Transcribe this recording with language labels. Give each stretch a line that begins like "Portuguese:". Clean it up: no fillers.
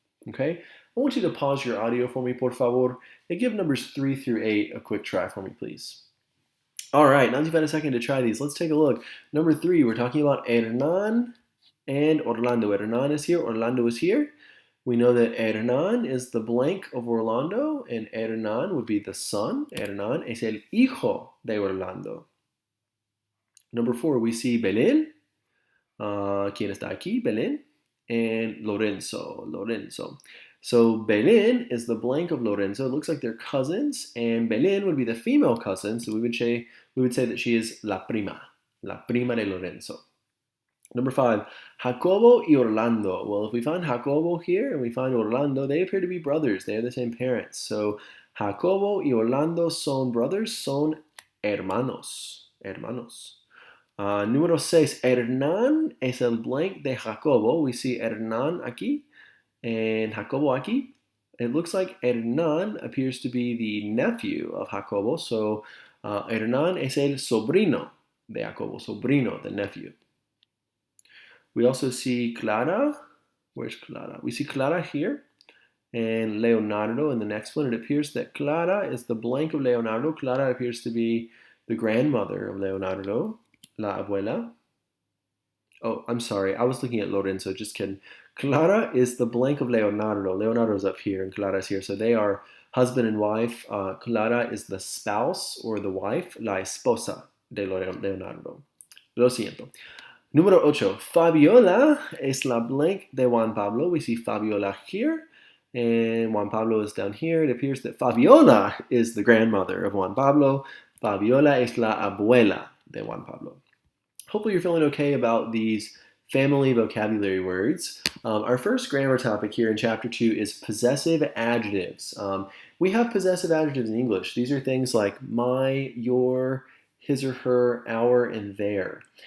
English: Okay, I want you to pause your audio for me,
Spanish: por favor,
English: and give numbers 3 through 8 a quick try for me, please. All right, now that you've had a second to try these, let's take a look. Number 3, we're talking about Hernán and Orlando. Hernán is here, Orlando is here. We know that Hernán is the blank of Orlando, and Hernán would be the son.
Spanish: Hernán es el hijo de Orlando.
English: Number 4, we see Belén.
Spanish: ¿Quién está aquí?
English: Belén. And Lorenzo. Lorenzo. So Belén is the blank of Lorenzo. It looks like they're cousins, and Belén would be the female cousin. So we would say that she is
Spanish: la prima de Lorenzo.
English: Number 5, Jacobo y Orlando. Well, if we find Jacobo here and we find Orlando, they appear to be brothers. They have the same parents. So Jacobo y Orlando son brothers, son hermanos. Hermanos.
Spanish: Número 6, Hernán es el blank de Jacobo.
English: We see Hernán aquí and Jacobo aquí. It looks like Hernán appears to be the nephew of Jacobo.
Spanish: So Hernán es el sobrino de Jacobo.
English: Sobrino, the nephew. We also see Clara. Where's Clara? We see Clara here and Leonardo in the next one. It appears that Clara is the blank of Leonardo. Clara appears to be the grandmother of Leonardo.
Spanish: La abuela.
English: Oh, I'm sorry. I was looking at Lorenzo. Just kidding. Clara is the blank of Leonardo. Leonardo's up here and Clara's here. So they are husband and wife. Clara is the spouse or the wife.
Spanish: La esposa de Leonardo. Lo siento. Número 8.
English: Fabiola
Spanish: es la
English: blank de Juan Pablo. We see Fabiola here. And Juan Pablo is down here. It appears that Fabiola is the grandmother of Juan Pablo.
Spanish: Fabiola es la abuela de Juan Pablo.
English: Hopefully you're feeling okay about these family vocabulary words. Our first grammar topic here in Chapter 2 is possessive adjectives. We have possessive adjectives in English. These are things like my, your, his or her, our, and their.